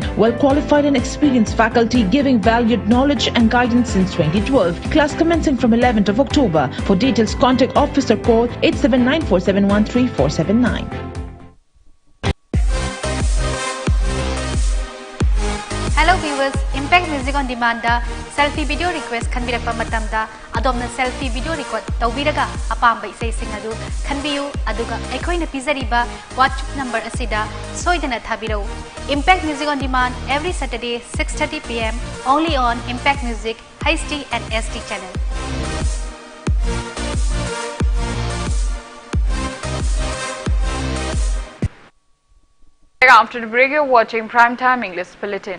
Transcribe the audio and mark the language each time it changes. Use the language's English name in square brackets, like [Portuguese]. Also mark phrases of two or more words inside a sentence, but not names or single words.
[English] Well-qualified and experienced faculty giving valued knowledge and guidance since 2012. Class commencing from 11th of October. For details, contact office or call 879-4713-479. [Manipuri] Hello viewers, Impact Music on Demand da [English] selfie video request [Manipuri] khanbirakpa matamda adomna [English] selfie video record [Manipuri] tawbiraga apamba isai sing adu khanbiyu aduga ekhoina pizariba [English] WhatsApp number [Manipuri] asida soidana thabirau. [English] Impact Music on Demand every Saturday 6:30 PM only on Impact Music HD and SD channel. After the break, you're watching Primetime English Bulletin.